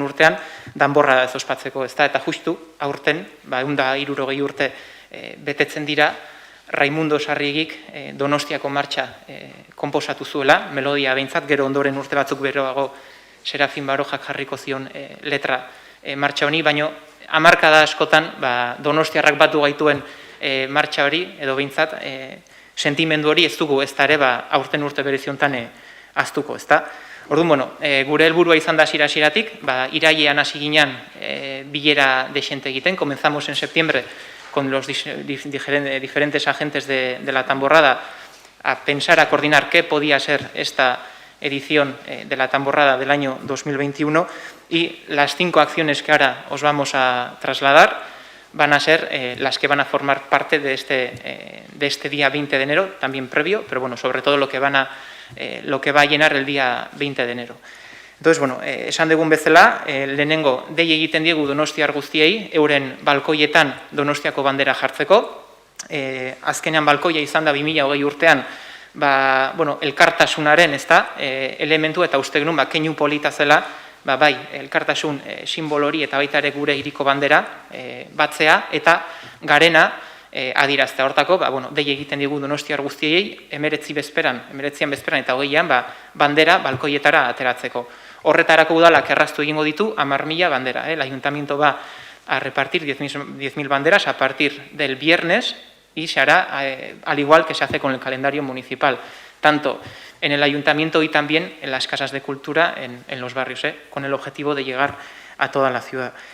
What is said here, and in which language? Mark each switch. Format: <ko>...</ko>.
<eu>urtean danborra ez ospatzeko, ez da, eta justu aurten, 160 urte betetzen dira, Raimundo Sarrigik Donostiako martxa konposatu zuela, melodia behintzat, gero ondoren urte batzuk beroago Serafin Barojak jarriko zion letra martxa honi, baino hamarkada askotan donostiarrak batu gaituen martxa hori, edo behintzat, sentimendu hori ez dugu ez da ere aurten urte bereziontan aztuko, ez da. Orduan, gure helburua izan da hasieratik, irailean hasi ginen bilera desente egiten,</eu> <es>comenzamos en septiembre con los diferentes agentes de la tamborrada a pensar, a coordinar qué podía ser esta edición de la tamborrada del año 2021 y las 5 acciones que ahora os vamos a trasladar van a ser las que van a formar parte de este día 20 de enero, también previo, pero bueno, sobre todo lo que va a llenar el día 20 de enero. Entonces, bueno,</es> <eu>esan dugun bezala, lehenengo dei egiten diegu donostiar guztiei, euren balkoietan Donostiako bandera jartzeko. Azkenean balkoia izan da 2020 urtean, elkartasunaren elementu eta uste genuen keinu polita zela, bai, elkartasun simbolo hori eta baita ere gure hiriko bandera batzea eta garena adiraztea. Hortako, dei egiten digu donostiar guztiei, 19 bezperan eta 20an bandera balkoietara ateratzeko. Horretarako udalak erraztu egingo ditu 10.000 bandera.</eu> <es>El ayuntamiento va a repartir 10.000 banderas a partir del viernes y se hará al igual que se hace con el calendario municipal, tanto en el ayuntamiento y también en las casas de cultura en los barrios, con el objetivo de llegar a toda la ciudad.</es>